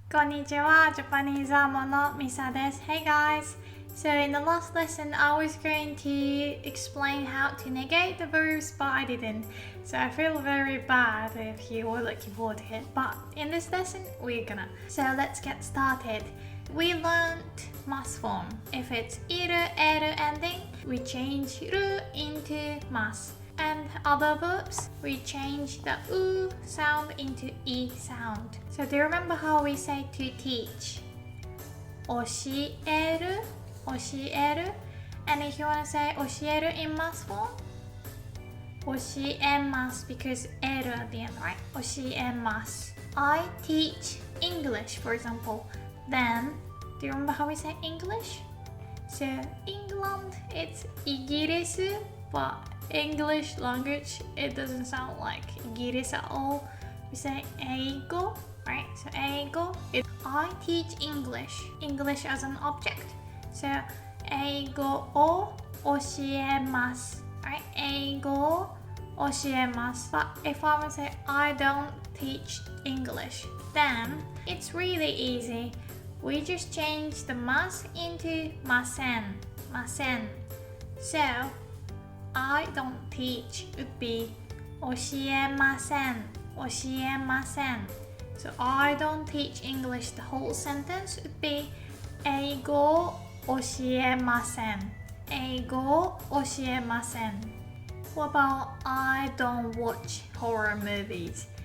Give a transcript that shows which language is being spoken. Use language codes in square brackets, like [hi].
[ja] こんにちは、Japanese Amoの Misa です。 [en] Hey guys! So in the last lesson, I was going to explain how to negate the verbs, but I didn't. So I feel very bad if you were looking forward to it. But in this lesson, we're gonna. So let's get started. We learned mas form. If it's iru, eru ending, we change ru into mas. And other verbs, we change the u sound into e sound. So do you remember how we say to teach? [ja] 教える 教える [en] And if you want to say [ja] 教える [en] in mas form, [ja] 教えます [en] because [ja] える [en] at the end, right? [ja] 教えます [en] I teach English, for example. Then, do you remember how we say English? So, England, it's [ja] イギリス [en] but English language, it doesn't sound like イギリス at all. We say [ja] 英語 [en] right? So 英語 I teach English. English as an object. So [ja] 英語を教えます [en] right? [ja] 英語を教えます [en] But if I would say I don't teach English, then it's really easy. We just change the mas into [ja] ません ません [en] So I don't teach would be [ja] 教えません教えません [en] So I don't teach English, the whole sentence would be [ja] 英語教えません英語教えません [en] What about I don't watch horror movies?